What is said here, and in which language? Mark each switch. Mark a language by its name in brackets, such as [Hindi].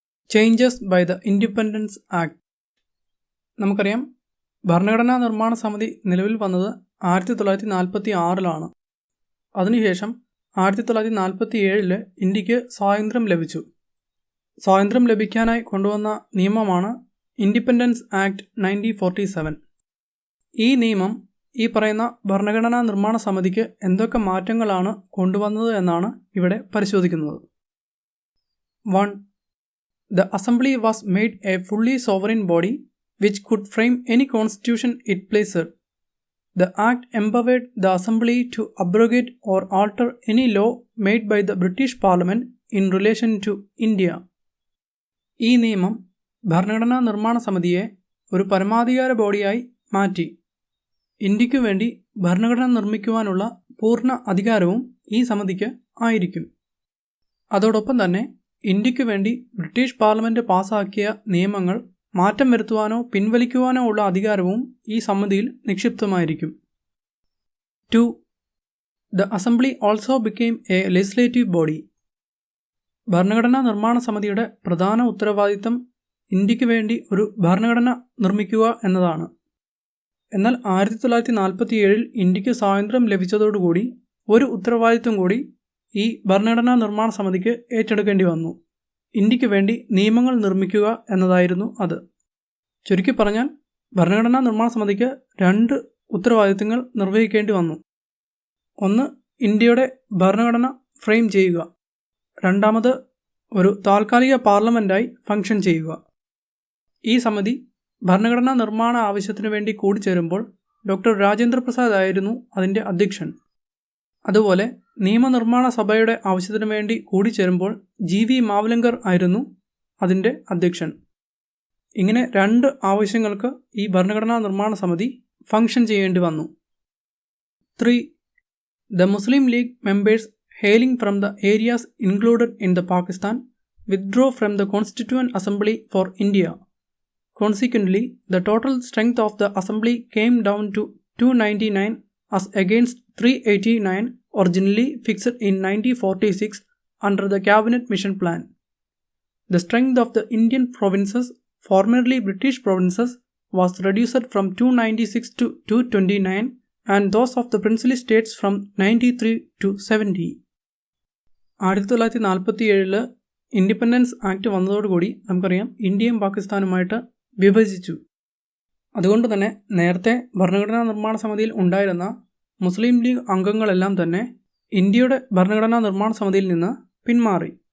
[English] Changes by the independence act. [Malayalam] നമുക്കറിയാം, ഭരണഘടനാ നിർമ്മാണ സമിതി നിലവിൽ വന്നത് 1946 അതിനുശേഷം 1947 ഇന്ത്യക്ക് സ്വാതന്ത്ര്യം ലഭിച്ചു. സ്വാതന്ത്ര്യം ലഭിക്കാനായി കൊണ്ടുവന്ന നിയമമാണ് ഇൻഡിപെൻഡൻസ് ആക്ട് 1947. ഈ നിയമം ഈ പറയുന്ന ഭരണഘടനാ നിർമ്മാണ സമിതിക്ക് എന്തൊക്കെ മാറ്റങ്ങളാണ് കൊണ്ടുവന്നത് എന്നാണ് ഇവിടെ പരിശോധിക്കുന്നത്. [English] 1. The Assembly was made a fully sovereign body which could frame any constitution it pleased. The Act empowered the Assembly to abrogate or alter any law made by the British Parliament in relation to India. [Malayalam] ഈ നിയമം ഭരണഘടനാ നിർമ്മാണ സമിതിയെ ഒരു പരമാധികാര ബോഡിയായി മാറ്റി ഇന്ത്യക്കു വേണ്ടി ഭരണഘടന നിർമ്മിക്കുവാനുള്ള പൂർണ്ണ അധികാരവും ഈ സമിതിക്ക് ആയിരിക്കും. അതോടൊപ്പം തന്നെ ഇന്ത്യക്ക് വേണ്ടി ബ്രിട്ടീഷ് പാർലമെൻറ്റ് പാസാക്കിയ നിയമങ്ങൾ മാറ്റം വരുത്തുവാനോ പിൻവലിക്കുവാനോ ഉള്ള അധികാരവും ഈ സമിതിയിൽ നിക്ഷിപ്തമായിരിക്കും. [English] 2. The Assembly also became a legislative body. [Malayalam] ഭരണഘടനാ നിർമ്മാണ സമിതിയുടെ പ്രധാന ഉത്തരവാദിത്തം ഇന്ത്യക്ക് വേണ്ടി ഒരു ഭരണഘടന നിർമ്മിക്കുക എന്നതാണ്. എന്നാൽ 1947 ഇന്ത്യക്ക് സ്വാതന്ത്ര്യം ലഭിച്ചതോടുകൂടി ഒരു ഉത്തരവാദിത്വം കൂടി ഈ ഭരണഘടനാ നിർമ്മാണ സമിതിക്ക് ഏറ്റെടുക്കേണ്ടി വന്നു. ഇന്ത്യക്ക് വേണ്ടി നിയമങ്ങൾ നിർമ്മിക്കുക എന്നതായിരുന്നു അത്. ചുരുക്കി പറഞ്ഞാൽ ഭരണഘടനാ നിർമ്മാണ സമിതിക്ക് 2 ഉത്തരവാദിത്തങ്ങൾ നിർവഹിക്കേണ്ടി വന്നു. ഒന്ന്, ഇന്ത്യയുടെ ഭരണഘടന ഫ്രെയിം ചെയ്യുക. രണ്ടാമത്, ഒരു താൽക്കാലിക പാർലമെൻറ്റായി ഫംഗ്ഷൻ ചെയ്യുക. ഈ സമിതി ഭരണഘടനാ നിർമ്മാണ ആവശ്യത്തിനു വേണ്ടി കൂടിച്ചേരുമ്പോൾ ഡോക്ടർ രാജേന്ദ്ര പ്രസാദ് ആയിരുന്നു അതിൻ്റെ അധ്യക്ഷൻ. അതുപോലെ നിയമനിർമ്മാണ സഭയുടെ ആവശ്യത്തിനു വേണ്ടി കൂടിച്ചേരുമ്പോൾ GV മാവ്ലങ്കർ ആയിരുന്നു അതിൻ്റെ അധ്യക്ഷൻ. ഇങ്ങനെ 2 ആവശ്യങ്ങൾക്ക് ഈ ഭരണഘടനാ നിർമ്മാണ സമിതി ഫംഗ്ഷൻ ചെയ്യേണ്ടി വന്നു. [English] 3. The Muslim League members hailing from the areas included in the Pakistan withdrew from the Constituent Assembly for India. Consequently, the total strength of the Assembly came down to 299 as against 389 originally fixed in 1946 under the Cabinet Mission Plan. The strength of the Indian provinces, formerly British provinces, was reduced from 296 to 229 and those of the princely states from 93 to 70. [Malayalam] 1947 independence act വന്നതോടുകൂടി നമുക്കറിയാം ഇന്ത്യയും പാകിസ്ഥാനുമായിട്ട് വിഭജിച്ചു. അതുകൊണ്ട് തന്നെ നേരത്തെ ഭരണഘടനാ നിർമ്മാണ സമിതിയിൽ ഉണ്ടായിരുന്ന മുസ്ലിം ലീഗ് അംഗങ്ങളെല്ലാം തന്നെ ഇന്ത്യയുടെ ഭരണഘടനാ നിർമ്മാണ സമിതിയിൽ നിന്ന് പിന്മാറി.